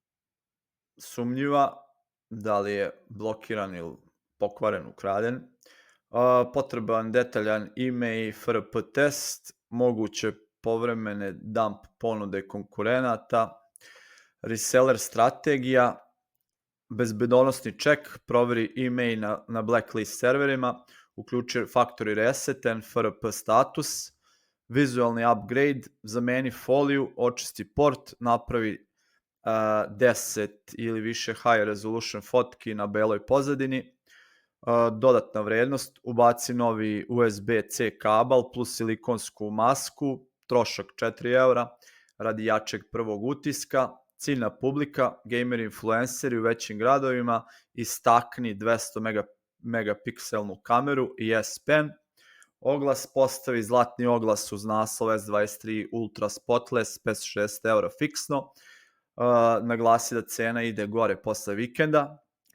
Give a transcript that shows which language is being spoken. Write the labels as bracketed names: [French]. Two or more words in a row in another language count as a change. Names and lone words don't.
[Serbian] sumnjiva, da li je blokiran ili pokvaren, ukraden, potreban detaljan ime i FRP test, moguće povremene dump ponude konkurenata, reseller strategija, bezbedonosni ček, proveri email na blacklist serverima, uključi [English] factory reset and FRP status, [Serbian] vizualni upgrade, zameni foliju, očisti port, napravi 10 ili više [English] high resolution [Serbian] fotki na beloj pozadini, dodatna vrednost, ubaci novi USB-C kabel plus silikonsku masku, trošak 4 eura, radi jačeg prvog utiska, ciljna publika, gamer influenceri u većim gradovima, istakni 200 megapikselnu kameru i S Pen, oglas, postavi zlatni oglas uz naslov S23 Ultra Spotless, 560 eura fiksno, naglasi da cena ide gore posle vikenda,